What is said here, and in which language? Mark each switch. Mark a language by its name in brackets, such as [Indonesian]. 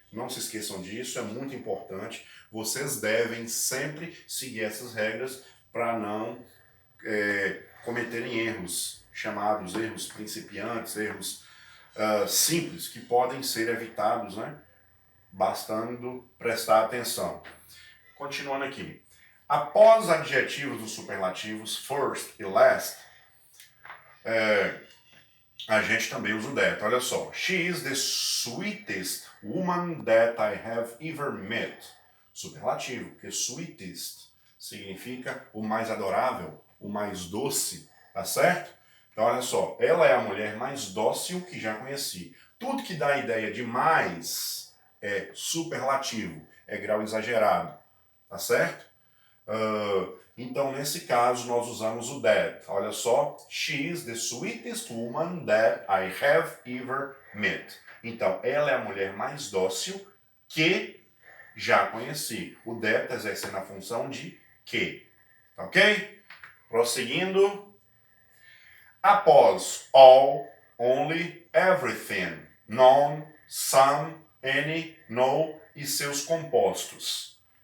[Portuguese] Não se esqueçam disso, é muito importante. Vocês devem sempre seguir essas regras para não cometerem erros, chamados erros principiantes, erros simples, que podem ser evitados, né? Bastando prestar atenção. Continuando aqui. Após adjetivos dos superlativos first e last, a gente também usa o that. Olha só. [English] She is the sweetest woman that I have ever met. [Portuguese] Superlativo, porque sweetest significa o mais adorável, o mais doce, tá certo? Então olha só, ela é a mulher mais dócil que já conheci. Tudo que dá a ideia de mais é superlativo, é grau exagerado, tá certo? Então, nesse caso, nós usamos o that. Olha só, [English] she is the sweetest woman that I have ever met. [Portuguese] Então, ela é a mulher mais dócil que já conheci. O that exercendo a função de que. Ok? Prosseguindo. Após all, only, everything, none, some, any, no e seus compostos.